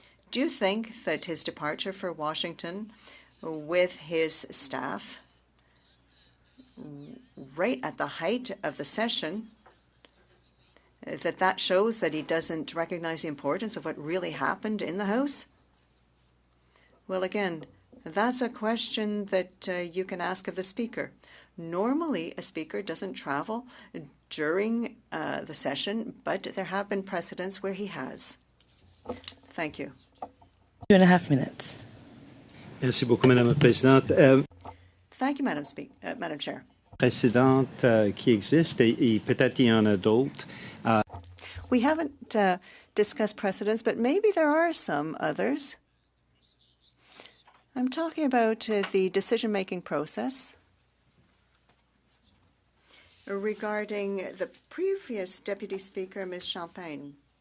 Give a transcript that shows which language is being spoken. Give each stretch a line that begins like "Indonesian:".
English: Do you think that his departure for Washington with his staff right at the height of the session, that shows that he doesn't recognize the importance of what really happened in the House? Well, again, that's a question that you can ask of the Speaker. Normally, a Speaker doesn't travel during the session, but there have been precedents where he has. Thank you. 2.5 minutes.
French: Merci beaucoup, Madame la Présidente.
English: Thank you, Madam Chair.
French: Précédentes qui existent et peut-être il y en a d'autres.
English: We haven't discussed precedents, but maybe there are some others. I'm talking about the decision-making process regarding the previous Deputy Speaker, Ms. Champagne.